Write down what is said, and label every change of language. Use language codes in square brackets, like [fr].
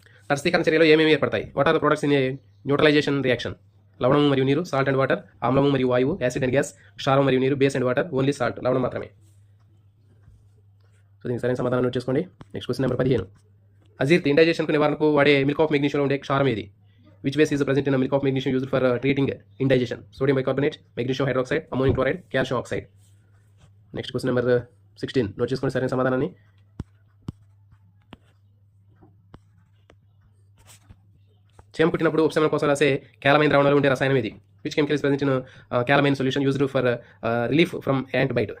[te] తటస్థీకరణ చర్యలో ఏమేమి ఏర్పడతాయి? [en] What are the products in a neutralisation reaction? [te] లవణం మరియు నీరు, [en] salt and water, [te] ఆమ్లము మరియు వాయువు, [en] acid and gas, [te] క్షారం మరియు నీరు, [en] base and water, only salt, [te] లవణం మాత్రమే. సో దీనికి సరైన సమాధానం నోట్ చేసుకోండి. [en] Next question number 15. [te] అజీర్తి ఇండైజేషన్కు నివారణకు వాడే మిల్క్ ఆఫ్ మెగ్నీషియంలో ఉండే క్షారం ఏది? [en] Which base is present in a milk of magnesium used for treating indigestion? Sodium bicarbonate, magnesium hydroxide, ammonium chloride, calcium oxide. Next question number 16. [te] Note చేసుకోండి సరైన సమాధానాన్ని. చేమ కుట్టినప్పుడు ఉపశమనం కోసం రాసే క్యాలమైన్ ద్రావణంలో ఉండే రసాయనం ఇది? [en] Which chemical is present in calamine solution used for relief from ant bite?